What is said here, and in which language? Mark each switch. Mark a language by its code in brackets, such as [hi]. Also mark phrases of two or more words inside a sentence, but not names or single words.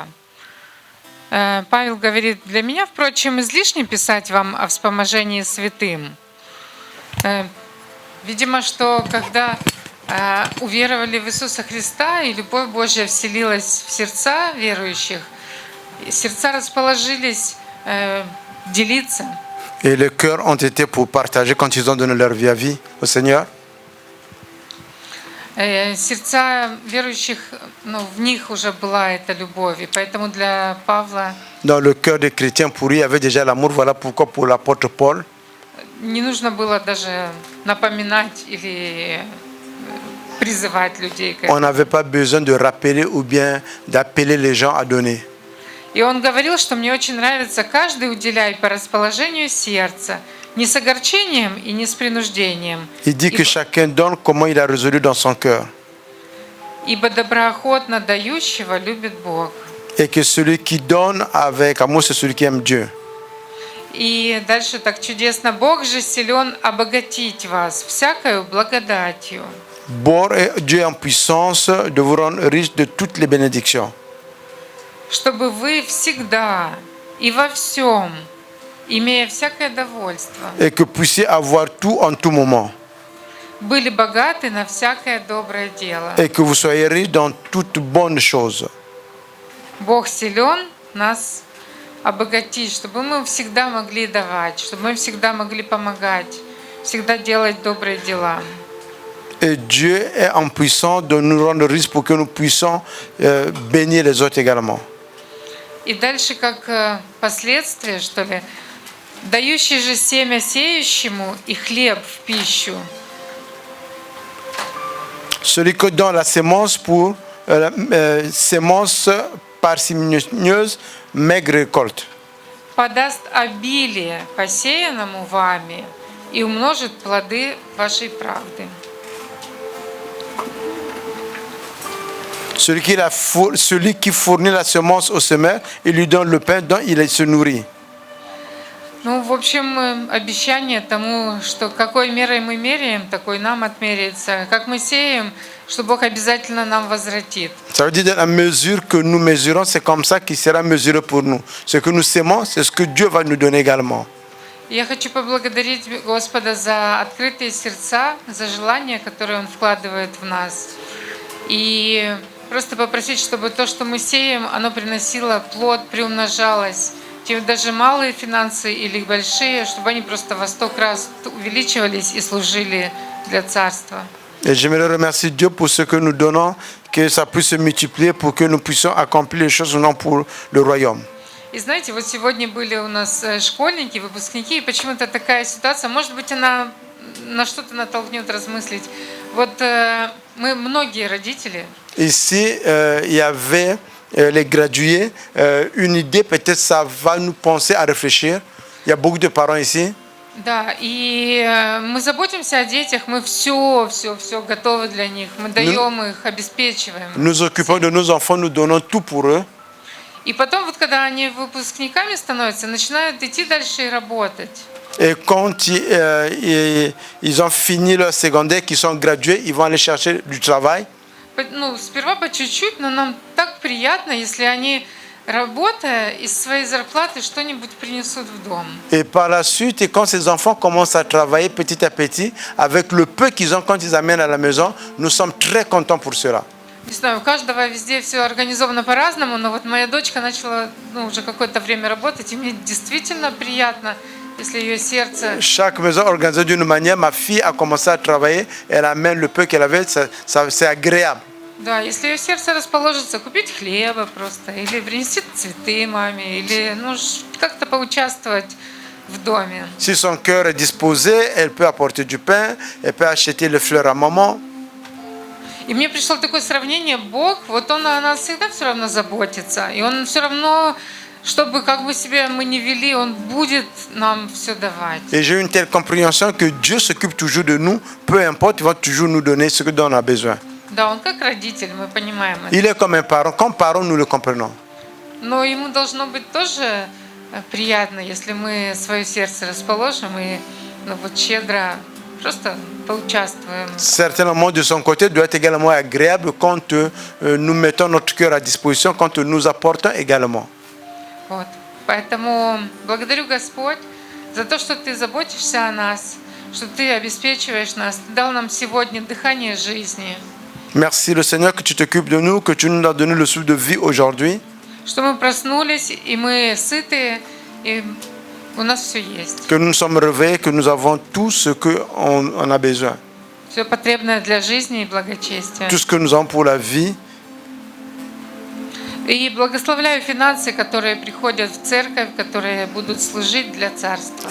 [ru] Павел говорит: для меня, впрочем, излишне писать вам о вспоможении святым. Видимо, что когда уверовали в Иисуса Христа и любовь Божья вселилась в сердца верующих, сердца расположились делиться. [fr] Et les cœurs ont été pour partager quand ils ont donné leur vie à vie au Seigneur. [ru] Сердца верующих, в них уже была эта любовь, и поэтому для Павла [fr] Dans le cœur des chrétiens, pour eux, il y avait déjà l'amour. Voilà pourquoi pour l'apôtre Paul, [ru] не нужно было даже напоминать или призывать людей к [fr] On [ru] этому. [fr] n'avait pas besoin de rappeler ou bien d'appeler les gens à donner. [ru] И он говорил, что мне очень нравится: каждый уделяй по расположению сердца, не с огорчением и не с принуждением, [fr] Il dit que chacun donne comment il a résolu dans son cœur. [ru] ибо доброохотно дающего любит Бог. [fr] Et que celui qui donne avec amour, c'est celui qui aime Dieu. [ru] И дальше так чудесно: Бог же силен обогатить вас всякою благодатью. [fr] Dieu est en puissance de vous rendre riche de toutes les bénédictions. [ru] Чтобы вы всегда и во всем, имея всякое довольство, [fr] Et que vous puissiez avoir tout en tout moment. [ru] были богаты на всякое доброе дело. [fr] Et que vous soyez riche dans toutes bonnes choses. [ru] Бог силен нас обогатить, чтобы мы всегда могли давать, чтобы мы всегда могли помогать, всегда делать добрые дела. [fr] Et Dieu est en puissance de nous rendre riches pour que nous puissions bénir les autres également. [ru] И дальше, как последствие, что ли, дающий же семя сеющему и хлеб в пищу. [fr] Celui qui donne la sémence pour sémence parcimonieuse, maigre récolte. [ru] Подаст обилие посеянному вами и умножит плоды вашей правды. [fr] Celui qui fournit la semence au semeur, il lui donne le pain dont il se nourrit. [ru] Ну, в общем, обещание тому, что какой мерой мы меряем, такой нам отмеряется. Как мы сеем, что Бог обязательно нам возвратит. [fr] Ça veut dire que la mesure que nous mesurons, c'est comme ça qu'il sera mesuré pour nous. Ce que nous sémons, c'est ce que Dieu va nous donner également. [ru] Я хочу поблагодарить Господа за открытые сердца, за желание, которое Он вкладывает в нас. И просто попросить, чтобы то, что мы сеем, оно приносило плод, приумножалось. Те даже малые финансы или большие, чтобы они просто во 100 раз увеличивались и служили для Царства. [fr] Et j'aimerais remercier Dieu pour ce que nous donnons, que ça puisse se multiplier pour que nous puissions accomplir les choses non pour le royaume. [ru] И знаете, вот сегодня были у нас школьники, выпускники, и почему-то такая ситуация, может быть, она на что-то натолкнет размыслить. Вот мы многие родители. [fr] Ici, il y avait les gradués, une idée, peut-être ça va nous penser à réfléchir. Il y a beaucoup de parents ici. [ru] Да, и мы заботимся о детях, мы все готовы для них, мы даем их, обеспечиваем. [fr] Nous occupons de nos enfants, nous donnons tout pour eux. [ru] И потом, вот когда они выпускниками становятся, начинают идти дальше и работать. [fr] Et quand ils ont fini leur secondaire, qu'ils sont gradués, ils vont aller chercher du travail. [ru] Ну, сперва по чуть-чуть, но нам так приятно, если они, работая, из своей зарплаты что-нибудь принесут в дом. [fr] Et par la suite, et quand ces enfants commencent à travailler petit à petit, avec le peu qu'ils ont quand ils amènent à la maison, nous sommes très contents pour cela. [ru] Не знаю, у каждого везде все организовано по-разному, но вот моя дочка начала уже какое-то время работать, и мне действительно приятно, если ее сердце... [fr] Chaque maison organisée d'une manière, ma fille a commencé à travailler, elle amène le peu qu'elle avait, c'est agréable. [ru] Да, если ее сердце расположится, купить хлеба просто, или принести цветы маме, или как-то поучаствовать в доме. [fr] Si son cœur est disposé, elle peut apporter du pain, elle peut acheter les fleurs à maman. [ru] И мне пришло такое сравнение: Бог, вот Он о нас всегда все равно заботится, и Он все равно, чтобы как бы себя мы не вели, Он будет нам все давать. [fr] Et j'ai une telle compréhension que Dieu s'occupe toujours de nous, peu importe, il va toujours nous donner ce dont on a besoin. [ru] Да, Он как родитель, мы понимаем это. [fr] Il est comme un parent, comme parent nous le comprenons. [ru] Но Ему должно быть тоже приятно, если мы свое сердце расположим и щедро просто поучаствуем. [fr] Certainement de son côté doit être également agréable quand nous mettons notre cœur à disposition, quand nous apportons également. [ru] Вот. Поэтому благодарю, Господь, за то, что Ты заботишься о нас, что Ты обеспечиваешь нас, Ты дал нам сегодня дыхание жизни. [fr] Merci le Seigneur que tu t'occupes de nous, que tu nous as donné le souffle de vie aujourd'hui. [ru] Что мы проснулись, и мы сыты, и у нас все есть. [fr] Que nous sommes réveillés, que nous avons tout ce qu'on a besoin. [ru] Все потребное для жизни и благочестия. [fr] Tout ce que nous avons pour la vie. [ru] И благословляю финансы, которые приходят в церковь, которые будут служить для Царства.